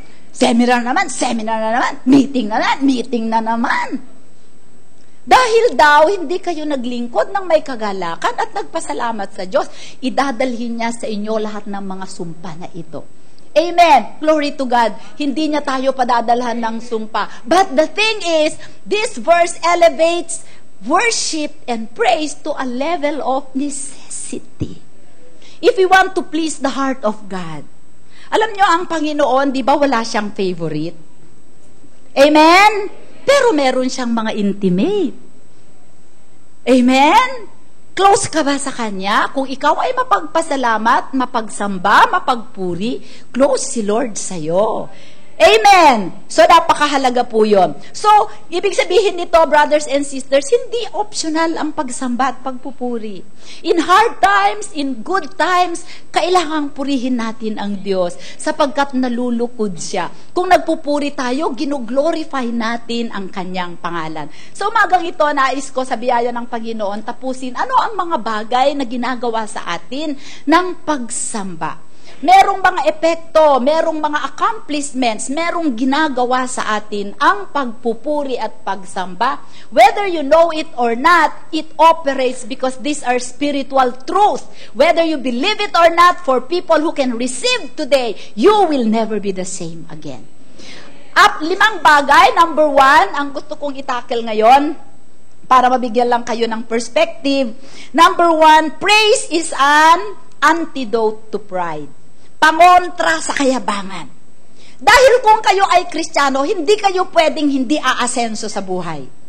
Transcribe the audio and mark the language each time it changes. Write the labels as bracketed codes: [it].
[tl] Seminar na naman, meeting na naman. Dahil daw, hindi kayo naglingkod ng may kagalakan at nagpasalamat sa Diyos, idadalhin niya sa inyo lahat ng mga sumpa na ito. Amen. [en] Glory to God. [tl] Hindi niya tayo padadalhan ng sumpa. [en] But the thing is, this verse elevates worship and praise to a level of necessity. If we want to please the heart of God. [tl] Alam niyo, ang Panginoon, di ba wala siyang favorite? Amen? Pero meron siyang mga intimate. Amen? Close ka ba sa Kanya? Kung ikaw ay mapagpasalamat, mapagsamba, mapagpuri, close si Lord sa'yo. Amen! So, napakahalaga po yun. So, ibig sabihin nito, [en] brothers and sisters, [tl] hindi optional ang pagsamba at pagpupuri. [en] In hard times, in good times, [tl] kailangang purihin natin ang Diyos sapagkat nalulukod siya. Kung nagpupuri tayo, gino-glorify natin ang Kanyang pangalan. So, umagang ito, nais ko sa biyaya ng Panginoon, tapusin, ano ang mga bagay na ginagawa sa atin ng pagsamba? Merong mga epekto, merong mga accomplishments, merong ginagawa sa atin ang pagpupuri at pagsamba. [en] Whether you know it or not, it operates because these are spiritual truths. Whether you believe it or not, for people who can receive today, you will never be the same again. [tl] At 5 bagay, number 1, ang gusto kong itackle ngayon, para mabigyan lang kayo ng perspective. [en] Number 1, praise is an antidote to pride. [tl] Pangontra sa kayabangan. Dahil kung kayo ay Kristiyano, hindi kayo pwedeng hindi aasenso sa buhay.